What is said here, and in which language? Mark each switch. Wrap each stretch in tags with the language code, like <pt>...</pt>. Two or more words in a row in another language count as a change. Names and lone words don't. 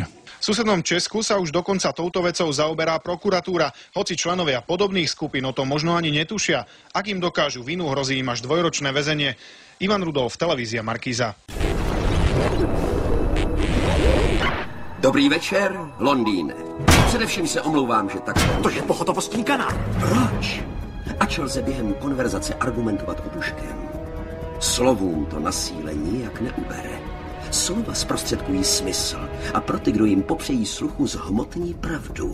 <sk>V susednom Česku sa už dokonca touto vecou zaoberá prokuratúra, hoci členovia podobných skupín o tom možno ani netušia. Ak im dokážu vinu, hrozí im až 2-ročné väzenie. Ivan Rudolf, televízia Markíza.</sk> <cs>Dobrý večer, Londýne. Především se omlouvám, že tak... To je pohotovostní kanál. Proč? Ač lze během konverzace argumentovat obuškem, slovům to na síle nijak neubere. Slova zprostředkují smysl a pro ty, kdo jim popřejí sluchu, zhmotní pravdu.</cs>